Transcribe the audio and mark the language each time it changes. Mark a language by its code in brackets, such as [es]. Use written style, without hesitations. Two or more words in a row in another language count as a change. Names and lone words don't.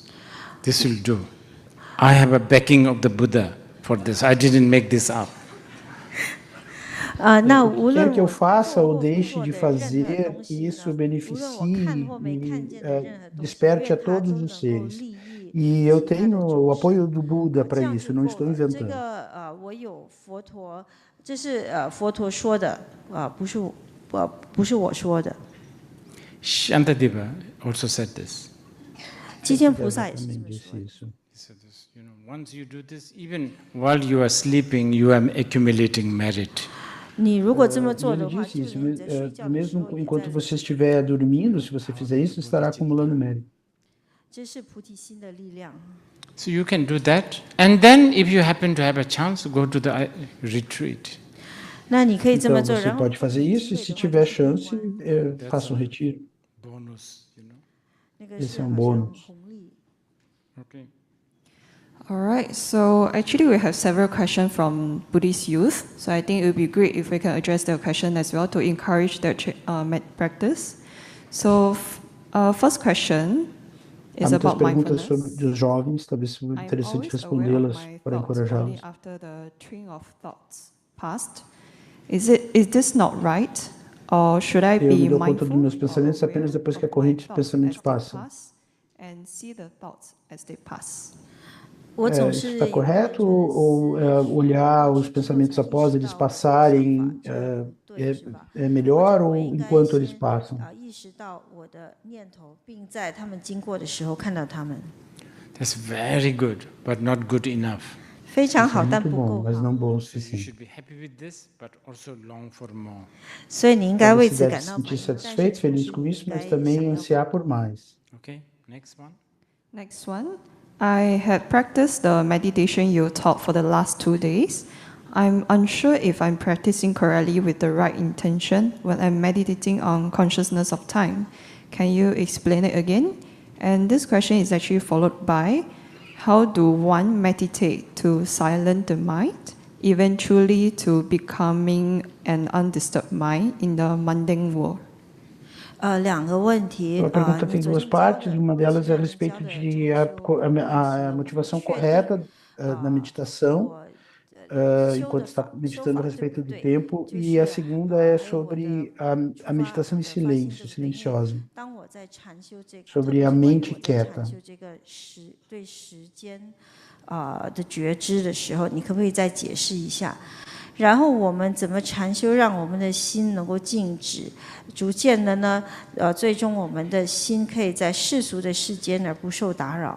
[en] This will do. I have a backing of the Buddha for this. I didn't make this up. [zh] 那无论 [pt] Quer que eu faça ou deixe de fazer, que isso beneficie e desperte a todos os seres. E eu tenho o apoio do Buda para isso, não estou [zh] 这 [pt] inventando. [zh] 个我有佛陀，这是佛陀说的不是我说的。 [en] Shantadeva also said this. [zh] 基天菩萨也是这么说的。 [en] He said this, once you do this, even while you are sleeping, you are accumulating merit. [zh] 你如果这么做 [pt] Ele [zh] 的话， [pt] disse [zh] 就 [pt] isso, [zh] 连你在睡觉的时 [pt] mesmo [zh] 候，你 [pt] enquanto [zh] 在 [pt] você estiver dormindo, se você fizer isso, estará acumulando mérito. [zh] 这是菩提心的力量。 [en] So you can do that. And then if you happen to have a chance, go to the retreat. [zh] 那你可以这么 [pt] Então [zh] 做， [pt] você [zh] 然后 [pt] pode fazer isso e se tiver chance, faça um retiro. [en] Bonus, [zh] 那个 [pt] Esse [zh] 是 [pt] é um [zh] 好像 [pt] bônus. [zh] 红利。 [en] Okay. All right, so actually we have several questions from Buddhist youth. So I think it would be great if we can address their question as well to encourage their practice. So first question [pt] Há [en] is [pt] muitas [en] about [pt] perguntas [en] mindfulness. [pt] sobre os jovens, talvez seja [en] I'm [pt] interessante [en] always aware of [pt] respondê-las [en] my [pt] para [en] thoughts only [pt] encorajá-los. [en] after the train of thoughts passed. Is this not right? Or should I [pt] Eu me [en] be [pt] dou conta dos [en] mindful [pt] meus [en] or [pt] pensamentos [en] aware [pt] apenas depois que a [en] of my [pt] corrente de [en] thoughts [pt] pensamentos [en] as they [pt] passa. [en] pass and see the thoughts as they pass? [zh] 我总 [pt] Isso [zh] 是 [pt] está correto ou olhar os pensamentos após eles passarem é melhor ou enquanto eles passam? [zh] 意识到我的念头，并在他们经过的时候看到他们。 [en] That's very good, but not good enough. [zh] 非常 [pt] Isso [zh] 好， [pt] é [zh] 但 [pt] muito [zh] 不 [pt] bom, [zh] 够 [pt] mas [zh] 好。 [pt] não bom o [en] So you [pt] suficiente. [en] should be happy with this, but also long for more. [zh] 所以你应该为 [pt] Você [zh] 此 [pt] deve [zh] 感 [pt] se [zh] 到 [pt] sentir [zh] 满意，但 [pt] satisfeito, [zh] 是同 [pt] feliz [zh] 时 [pt] com [zh] 你 [pt] isso, [zh] 应 [pt] mas [zh] 该 [pt] também [zh] 想要 [pt] ansiar por mais. [en] Okay, next one. Next one. I had practiced the meditation you taught for the last 2 days. I'm unsure if I'm practicing correctly with the right intention when I'm meditating on consciousness of time. Can you explain it again? And this question is actually followed by, how do one meditate to silence the mind, eventually to becoming an undisturbed mind in the mundane world? [zh] 两个问题 [pt] A pergunta [zh] 你 [pt] tem [zh] 昨 [pt] duas [zh] 天教的 [pt] partes. Uma [zh] 我是 [pt] delas é a [zh] 让你教 [pt] respeito [zh] 的 [pt] de [zh] 就是说 [pt] a motivação correta na meditação, enquanto está meditando a respeito do tempo. E a segunda é sobre a meditação em silêncio, silenciosa, [zh] 当我在禅修这个，特 [pt] sobre [zh] 别 [pt] a [zh] 是关于 [pt] mente [zh] 我在禅 [pt] quieta. [zh] 修这个对时间的觉知的时候，你可不可以再解释一下？然后我们怎么禅修，让我们的心能够静止，逐渐的呢，最终我们的心可以在世俗的世间而不受打扰。